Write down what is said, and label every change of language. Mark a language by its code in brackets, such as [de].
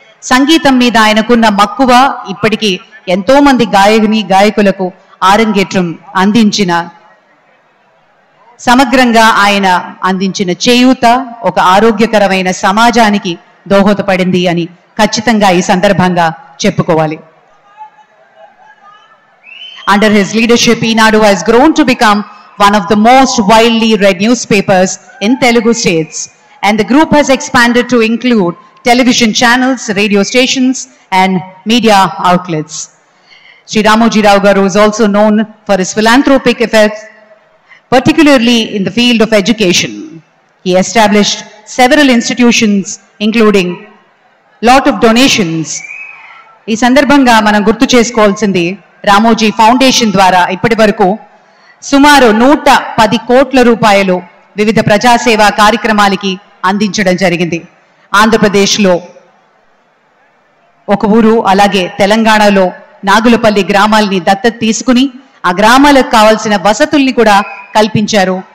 [te] సంగీతం మీద ఆయనకున్న మక్కువ ఇప్పటికీ ఎంతో మంది గాయకులకు ఆరంగేట్రం అందించిన, సమగ్రంగా ఆయన అందించిన చేయూత ఒక ఆరోగ్యకరమైన సమాజానికి దోహదపడింది అని ఖచ్చితంగా ఈ సందర్భంగా చెప్పుకోవాలి. [en] Under his leadership, Eenadu has grown to become one of the most widely read newspapers in Telugu states, and the group has expanded to include television channels, radio stations, and media outlets. Sri Ramoji Rao Garu is also known for his philanthropic efforts, particularly in the field of education. He established several institutions, including lot of donations. [te] ఈ సందర్భంగా మనం గుర్తు చేసుకోవాల్సింది, Ramoji foundation ద్వారా ఇప్పటి వరకు సుమారు 110 కోట్ల రూపాయలు వివిధ ప్రజాసేవా కార్యక్రమాలకి అందించడం జరిగింది. ఆంధ్రప్రదేశ్లో ఒక ఊరు, అలాగే తెలంగాణలో నాగులపల్లి గ్రామాల్ని దత్తత తీసుకుని ఆ గ్రామాలకు కావాల్సిన వసతుల్ని కూడా కల్పించారు.